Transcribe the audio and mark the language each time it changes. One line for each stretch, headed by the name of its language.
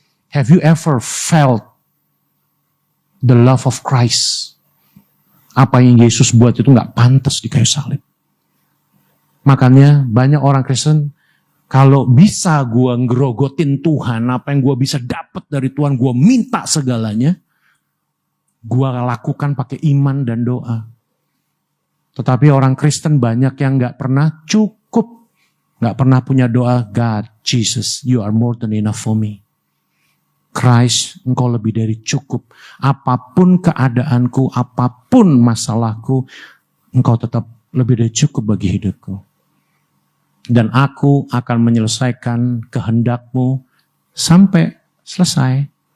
English: Have you ever felt the love of Christ?
Indonesian: Apa yang Yesus buat itu gak pantas di kayu salib. Makanya banyak orang Kristen, kalau bisa gue ngerogotin Tuhan, apa yang gue bisa dapat dari Tuhan, gue minta segalanya. Gue lakukan pakai iman dan doa. Tetapi orang Kristen banyak yang gak pernah cukup. Gak pernah punya doa,
English: God, Jesus, you are more than enough for me.
Indonesian: Christ, engkau lebih dari cukup. Apapun keadaanku, apapun masalahku, engkau tetap lebih dari cukup bagi hidupku. Dan aku akan menyelesaikan kehendakmu sampai selesai.